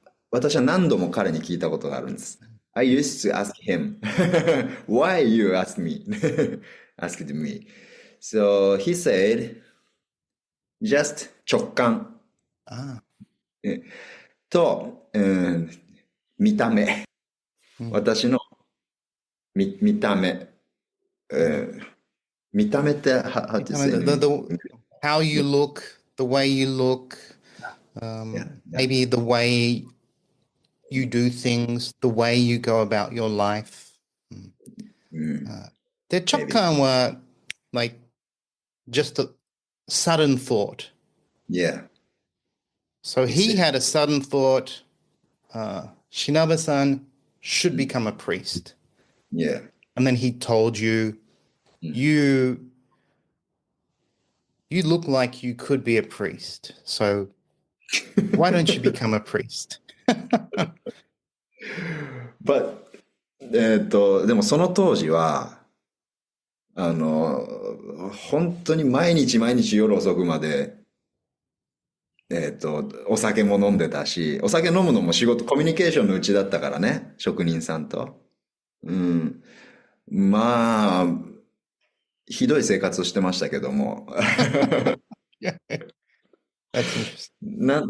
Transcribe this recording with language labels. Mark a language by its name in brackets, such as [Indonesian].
[Japanese] 私は何度も彼に聞いたことがあるんです。 [English] I used to ask him, why you asked me? asked me. So he said, just 直感。 [Japanese] と、見た目。私の見た目。見た目って、 [English] how to say? How you look, the way you look, maybe the way you do things, the way you go about your life. [Japanese] で、直感は [English] like just a sudden thought. Yeah. So he had a sudden thought, Shinabe-san should become a priest. Yeah. And then he told you, you you look like you could be a priest. So why don't you become a priest? [Japanese] But でもその当時は、本当に毎日毎日夜遅くまで、お酒も飲んでたし、お酒飲むのも仕事、コミュニケーションのうちだったからね、職人さんと。うん。まあ、ひどい生活をしてましたけども。 [English] Yeah, that's interesting.